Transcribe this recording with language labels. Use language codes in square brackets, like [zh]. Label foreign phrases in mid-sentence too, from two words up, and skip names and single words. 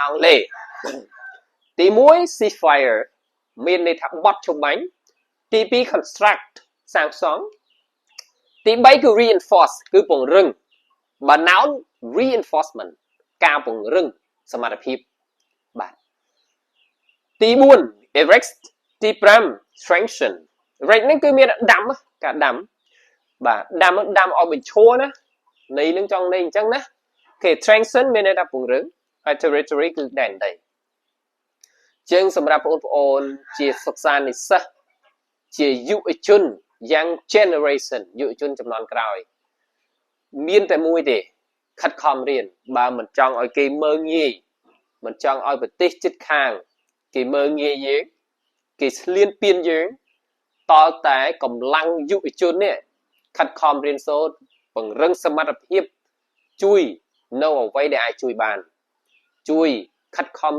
[km] អង់គ្លេសទី1 ceasefire មានន័យថាបត់ជំបាញ់ទី2 construct សាងសង់ទី3គឺ reinforce គឺពង្រឹងបើ noun reinforcement ការពង្រឹងសមត្ថភាពបាទទី4 erect ទី5 strengthen erect នេះគឺមានដាំការដាំបាទដាំឲ្យបញ្ឈរណាន័យនឹងចង់ន័យអញ្ចឹងណាគេ strengthen មានន័យថាពង្រឹងហើយ territory គឺដែនដីជាងសម្រាប់បងប្អូនជាសិក្សា និស្សិតជាយុវជន [en] young generation [km] យុវជនជំនាន់ក្រោយមានតែមួយទេខិតខំរៀនបើមិនចង់ឲ្យគេមើលងាយមិនចង់ឲ្យប្រទេសជិតខាងគេមើលងាយយើង គេស្លៀនពៀនយើងតើតែកម្លាំងយុវជននេះខិតខំរៀនសូត្រពង្រឹងសមត្ថភាពជួយនៅអ្វីដែលអាចជួយបានជួយខិតខំ